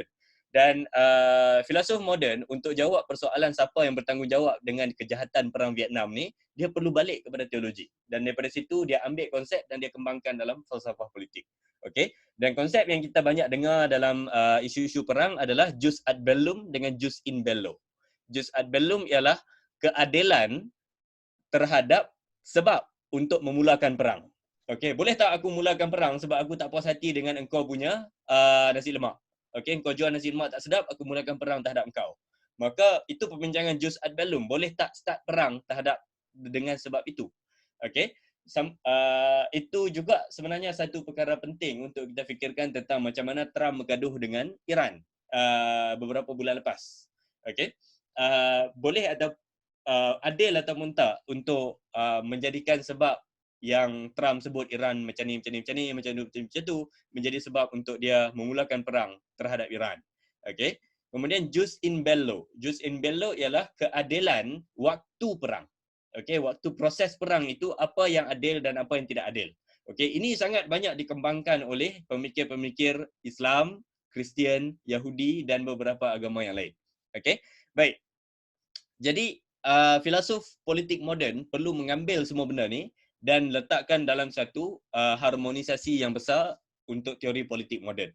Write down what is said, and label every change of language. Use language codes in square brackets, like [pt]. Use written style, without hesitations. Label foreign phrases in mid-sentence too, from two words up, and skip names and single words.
[ms] Dan filosof moden untuk jawab persoalan siapa yang bertanggungjawab dengan kejahatan perang Vietnam ni, dia perlu balik kepada teologi. Dan daripada situ dia ambil konsep dan dia kembangkan dalam falsafah politik. Okey, dan konsep yang kita banyak dengar dalam isu-isu perang adalah [la] jus ad bellum [ms] dengan [la] jus in bello. Jus ad bellum [ms] ialah keadilan terhadap sebab untuk memulakan perang. Okey, boleh tak aku mulakan perang sebab aku tak puas hati dengan engkau punya nasi lemak. Okey, engkau jual nasi lemak tak sedap, aku mulakan perang terhadap engkau. Maka itu perbincangan [la] jus ad bellum. [ms] Boleh tak start perang terhadap dengan sebab itu. Okey. Itu juga sebenarnya satu perkara penting untuk kita fikirkan tentang macam mana Trump bergaduh dengan Iran beberapa bulan lepas. Okey. Boleh ada adil ataupun tak untuk menjadikan sebab yang Trump sebut Iran macam ni tu menjadi sebab untuk dia memulakan perang terhadap Iran. Okey. Kemudian [la] jus in bello. Jus in bello [ms] ialah keadilan waktu perang. Okey, waktu proses perang itu apa yang adil dan apa yang tidak adil. Okey, ini sangat banyak dikembangkan oleh pemikir-pemikir Islam, Kristian, Yahudi dan beberapa agama yang lain. Okey. Baik. Jadi filosof politik moden perlu mengambil semua benda ni dan letakkan dalam satu harmonisasi yang besar untuk teori politik moden.